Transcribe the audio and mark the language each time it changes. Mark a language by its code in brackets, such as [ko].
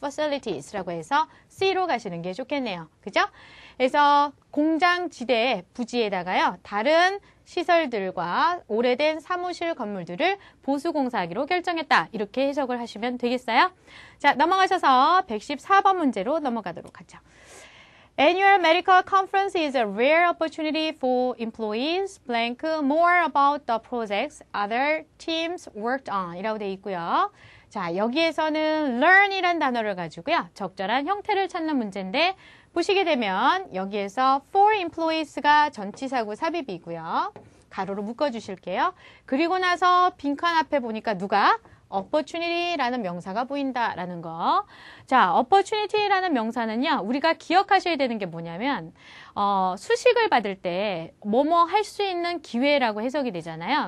[ko] facilities라고 해서 C로 가시는 게 좋겠네요. 그죠? 그래서 공장 지대 부지에다가요. 다른 시설들과 오래된 사무실 건물들을 보수공사하기로 결정했다. 이렇게 해석을 하시면 되겠어요. 자, 넘어가셔서 114번 문제로 넘어가도록 하죠. [en] Annual medical conference is a rare opportunity for employees blank more about the projects other teams worked on [ko] 이라고 되어 있고요. 자, 여기에서는 learn이란 단어를 가지고요. 적절한 형태를 찾는 문제인데 보시게 되면 여기에서 for employees가 전치사고 삽입이고요. 가로로 묶어주실게요. 그리고 나서 빈칸 앞에 보니까 누가? opportunity라는 명사가 보인다라는 거. 자, opportunity라는 명사는요, 우리가 기억하셔야 되는 게 뭐냐면, 수식을 받을 때 뭐뭐 할 수 있는 기회라고 해석이 되잖아요.